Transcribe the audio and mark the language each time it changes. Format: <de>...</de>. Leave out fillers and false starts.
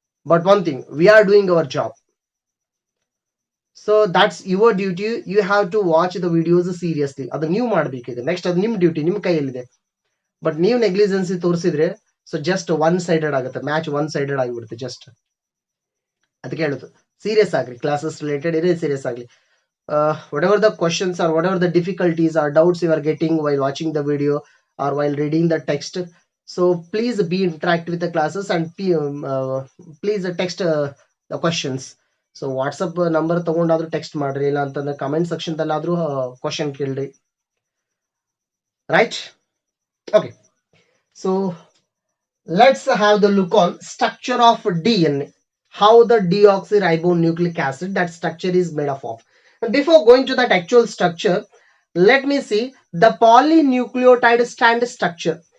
<en>But one thing, we are doing our job. So that's your duty. You have to watch the videos seriously.</en> <kn>ಅದು ನೀವು ಮಾಡ್ಬೇಕೀಗ. Next ಅದು ನಿಮ್ duty, ನಿಮ್ ಕೈಯಲ್ಲಿದೆ. But ನೀವು negligence ತೋರಿಸಿದ್ರೆ ಸೊ ಜಸ್ಟ್ ಒನ್ ಸೈಡೆಡ್ ಆಗುತ್ತೆ, ಮ್ಯಾಚ್ ಒನ್ ಸೈಡೆಡ್ ಆಗಿಬಿಡುತ್ತೆ. ಜಸ್ಟ್ ಅದಕ್ಕೆ ಹೇಳುದು, ಸೀರಿಯಸ್ ಆಗ್ರಿ. ಕ್ಲಾಸಸ್ ರಿಲೇಟೆಡ್ ಏನೇ ಸೀರಿಯಸ್ ಆಗಲಿ,</kn> <en>whatever the questions or whatever the difficulties or doubts you are getting while watching the video or while reading the text, So please be interactive with the classes and please text the questions.</en> <kn>So WhatsApp number ತಗೊಂಡಾದ್ರೂ text ಮಾಡ್ರಿ, ಇಲ್ಲ ಅಂತಂದ್ರೆ comment section ದಲ್ಲಾದ್ರೂ question ಕೇಳ್ರಿ, right?</kn> <en>Okay, so let's have the look on structure of DNA, how the deoxyribonucleic acid, that structure is made up of. And before going to that actual structure, let me see the polynucleotide strand structure.</en>